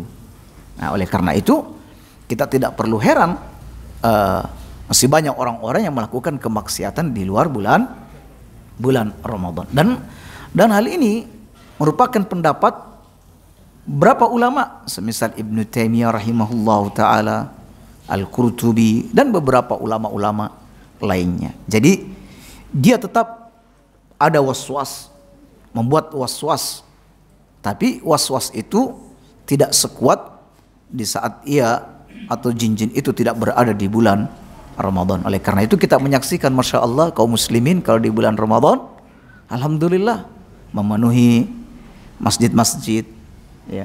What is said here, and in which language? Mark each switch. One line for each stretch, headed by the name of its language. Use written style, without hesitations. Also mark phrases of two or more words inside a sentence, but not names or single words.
Indonesian: Nah, oleh karena itu kita tidak perlu heran masih banyak orang-orang yang melakukan kemaksiatan di luar bulan Ramadan. Dan hal ini merupakan pendapat berapa ulama, semisal Ibnu Taimiyah
Arabic: rahimahullah taala,
Indonesian: Al-Qurtubi dan beberapa ulama-ulama lainnya. Jadi dia tetap ada was-was, membuat was-was, tapi was-was itu tidak sekuat di saat ia atau jin-jin itu tidak berada di bulan Ramadan. Oleh karena itu kita menyaksikan,
Arabic: Masya Allah,
Indonesian: kaum muslimin kalau di bulan Ramadan, alhamdulillah, memenuhi masjid-masjid, ya.